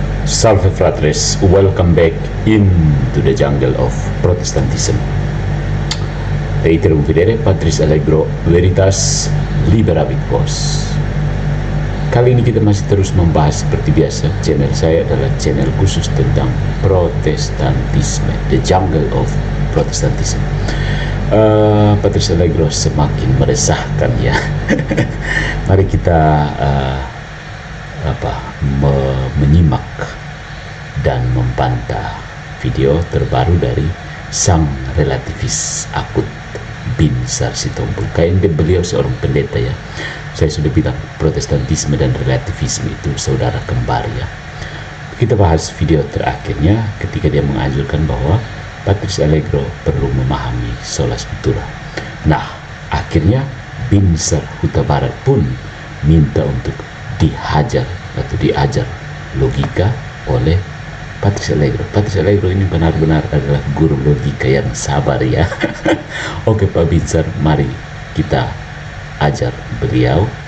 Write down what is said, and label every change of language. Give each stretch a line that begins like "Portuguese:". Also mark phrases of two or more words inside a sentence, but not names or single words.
Latin: Salve fratres,
English: welcome back into the jungle of Protestantism.
Latin: Reiterum videre, Patris Allegro Veritas Liberabit Vos.
Indonesian: Kali ini kita masih terus membahas seperti biasa. Channel saya adalah channel khusus tentang Protestantisme,
English: the jungle of Protestantism.
Indonesian: Patris Allegro semakin meresahkan ya. Mari kita menyimak dan membantah video terbaru dari sang relativis akut Bin Sar Sitompul. Kayaknya beliau seorang pendeta ya. Saya sudah bilang Protestantisme dan relativisme itu saudara kembar ya. Kita bahas video terakhirnya ketika dia mengajarkan bahwa Patris Allegro perlu memahami
Latin: sola scriptura.
Indonesian: Nah, akhirnya Bin Sar Huta Barat pun minta untuk dihajar atau diajar logika oleh Patris Allegro. Patris Allegro ini benar-benar adalah guru logika yang sabar ya. Oke Pak Bin Sar, mari kita ajar beliau.